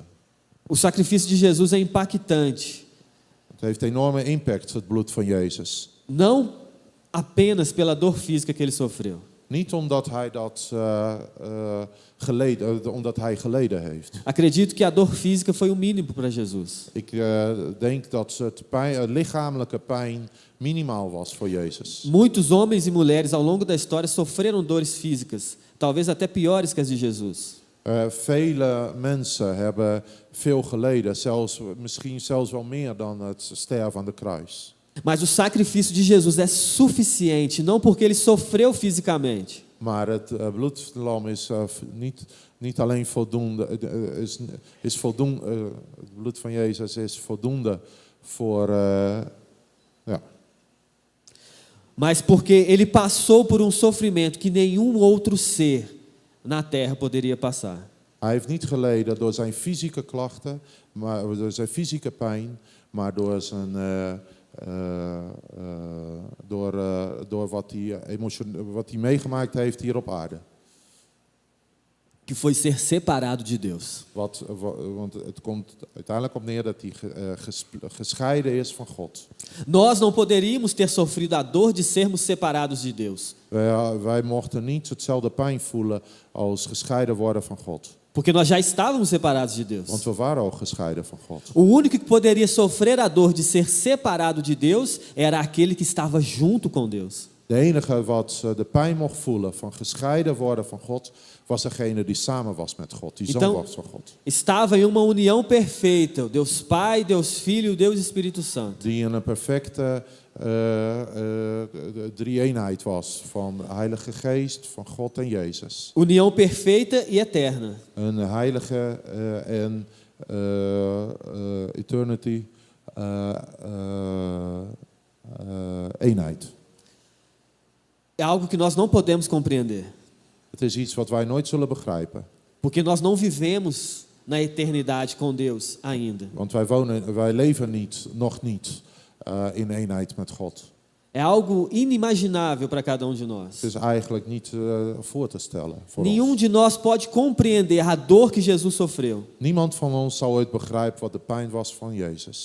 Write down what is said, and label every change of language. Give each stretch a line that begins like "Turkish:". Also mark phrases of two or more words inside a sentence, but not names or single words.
Portuguese: O sacrifício de Jesus é impactante.
Dutch: Het heeft enorme impact, het bloed van Jezus.
Portuguese: Não apenas pela dor física que ele sofreu.
Dutch: Niet omdat hij omdat hij geleden heeft.
Portuguese: Acredito que a dor física foi o mínimo para Jesus.
Dutch: Ik denk dat het lichamelijke pijn minimaal was voor Jezus.
Portuguese: Muitos homens e mulheres ao longo da história sofreram dores físicas, talvez até piores que as de Jesus.
Dutch: Vele mensen hebben veel geleden, misschien zelfs wel meer dan het sterven aan de kruis.
Portuguese: Mas o sacrifício de Jesus é suficiente, não porque ele sofreu fisicamente.
Dutch: Maar het bloedlam is niet alleen voldoende, is voldoende. Het bloed van Jezus is voldoende voor. Ja.
Portuguese: Mas porque ele passou por um sofrimento que nenhum outro ser na terra poderia passar.
Dutch: Hij heeft niet geleden door zijn fysieke klachten, maar door zijn fysieke pijn, maar door zijn door wat hij meegemaakt heeft hier op aarde.
Portuguese: Que foi ser separado de Deus.
Dutch: Want het komt uiteindelijk op neer dat hij gescheiden is van God.
Portuguese: Nós não poderíamos ter sofrido a dor de sermos separados de Deus.
Dutch: Wij mochten niet hetzelfde pijn voelen als gescheiden worden van God.
Portuguese: Porque nós já estávamos separados de Deus.
Dutch: Want we waren al gescheiden van God.
Portuguese: O único que poderia sofrer a dor de ser separado de Deus era aquele que estava junto com Deus.
Dutch: De enige wat de pijn mocht voelen van gescheiden worden van God, was degene die samen was met God, die zoon was van God.
Portuguese: Estava em uma união perfeita, Deus Pai, Deus Filho, Deus Espírito Santo.
Dutch: Die in een perfecte drie-eenheid was van Heilige Geest, van God en Jezus.
Portuguese: União perfeita e eterna.
Dutch: Een heilige en eternity eenheid.
Portuguese: É algo que nós não podemos compreender.
Dutch: Het is iets wat wij nooit zullen begrijpen.
Portuguese: Porque nós não vivemos na eternidade com Deus ainda.
Dutch: Want wij leven nog niet in eenheid met God.
Portuguese: É algo inimaginável para cada um de nós.
Dutch: Het is eigenlijk niet voor te stellen voor
Portuguese: Nenhum
Dutch: ons.
Portuguese: de nós pode compreender a dor que Jesus sofreu.
Dutch: Niemand van ons zal ooit begrijpen wat de pijn was van Jezus.